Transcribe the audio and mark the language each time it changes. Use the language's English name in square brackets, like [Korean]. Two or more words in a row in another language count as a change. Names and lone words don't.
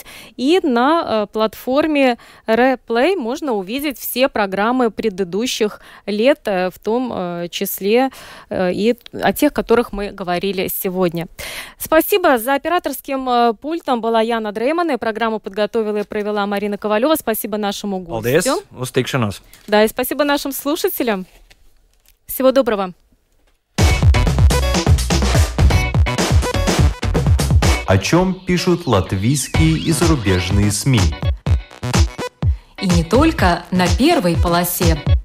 [Russian] И на платформе Replay можно увидеть все программы предыдущих лет, в том числе и о тех, о которых мы говорили сегодня. Спасибо. За операторским пультом была Яна Дрейман, и программу подготовила и провела Марина Ковалева. Спасибо нашему гостю. [Latvian] Paldies. Uz tikšanos. [Russian] Да, и спасибо нашим слушателям. Всего доброго. О чем пишут латвийские и зарубежные СМИ? И не только на первой полосе.